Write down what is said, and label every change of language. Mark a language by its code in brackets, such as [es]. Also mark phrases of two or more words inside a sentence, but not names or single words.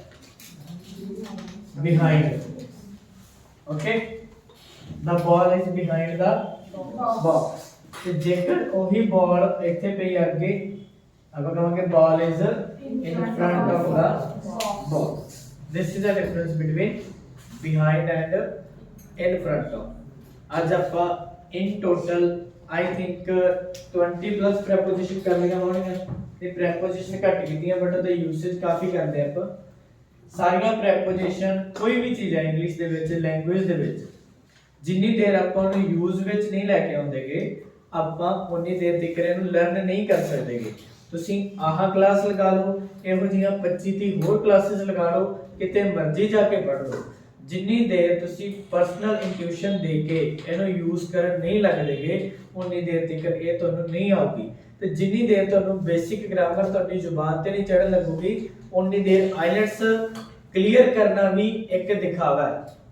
[en] behind okay the ball is behind the box [pa] ਤੇ ਜੇਕਰ ਉਹੀ ਬॉल ਇੱਥੇ ਪਈ ਅੱਗੇ ਆਪਾਂ ਕਹਾਂਗੇ [en] ball is in front of the box this is the difference between behind and in front of [pa] ਅੱਜ ਆਪਾਂ [en] in total I think [pa] 20 [en] plus preposition [pa] ਕਰ ਲਈਆਂ ਹੋਣਗੀਆਂ ਤੇ preposition ਘੱਟ ਕੀਤੀਆਂ ਬਟ ਉਹਦਾ ਯੂਸੇਜ ਕਾਫੀ ਕਰਦੇ ਆਪਾਂ ਸਾਰੀਆਂ preposition ਕੋਈ ਵੀ ਚੀਜ਼ ਹੈ ਇੰਗਲਿਸ਼ ਦੇ ਵਿੱਚ ਲੈਂਗੁਏਜ ਦੇ ਵਿੱਚ ਜਿੰਨੀ ਦੇਰ ਆਪਾਂ ਉਹਨੂੰ ਯੂਜ਼ ਵਿੱਚ ਨਹੀਂ ਲੈ ਕੇ ਆਉਂਦੇਗੇ ਆਪਾਂ ਉਨੀ ਦੇਰ ਤੱਕ ਇਹਨੂੰ ਲਰਨ ਨਹੀਂ ਕਰ ਸਕਦੇਗੇ ਤੁਸੀਂ ਆਹ ਕਲਾਸ ਲਗਾ ਲਓ ਇਹੋ ਜਿਹੀਆਂ 25 30 ਹੋਰ ਕਲਾਸਿਸ ਲਗਾ ਲਓ ਕਿਤੇ ਮਰਜ਼ੀ ਜਾ ਕੇ ਪੜ੍ਹ ਲਓ ਜਿੰਨੀ ਦੇਰ ਤੁਸੀਂ [en] personal intuition [pa] ਦੇ ਕੇ ਇਹਨੂੰ ਯੂਜ਼ ਕਰਨ ਨਹੀਂ ਲੱਗਦੇਗੇ ਉਨੀ ਦੇਰ ਤੱਕ ਇਹ ਤੁਹਾਨੂੰ ਨਹੀਂ ਆਉਗੀ ਤੇ ਜਿੰਨੀ ਦੇਰ ਤੁਹਾਨੂੰ [en] basic grammar [pa] ਤੁਹਾਡੀ ਜ਼ੁਬਾਨ ਤੇ ਨਹੀਂ ਚੜਨ ਲੱਗੂਗੀ ਉਨੀ ਦੇਰ ਆਈਲੈਟਸ ਕਲੀਅਰ ਕਰਨਾ ਵੀ ਇੱਕ ਦਿਖਾਵਾ ਹੈ